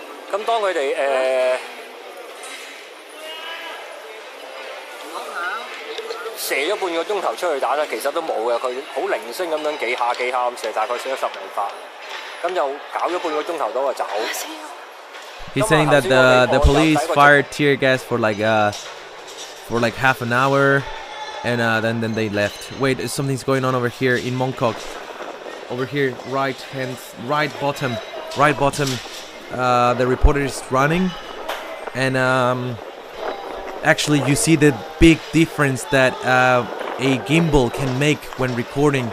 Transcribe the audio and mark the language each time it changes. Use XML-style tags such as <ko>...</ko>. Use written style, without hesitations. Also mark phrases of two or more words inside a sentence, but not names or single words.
<yue>咁當佢哋射咗半個鐘頭出去打咧，其實都冇嘅，佢好零星咁樣幾下咁射，大概射咗10零發，咁就搞咗半個鐘頭到就走。</yue> <en>He's saying that the police fired tear gas for like half an hour, and then they left. Wait, something's going on over here in Mongkok. Over here, right bottom. The reporter is running, and actually you see the big difference that a gimbal can make when recording.</en>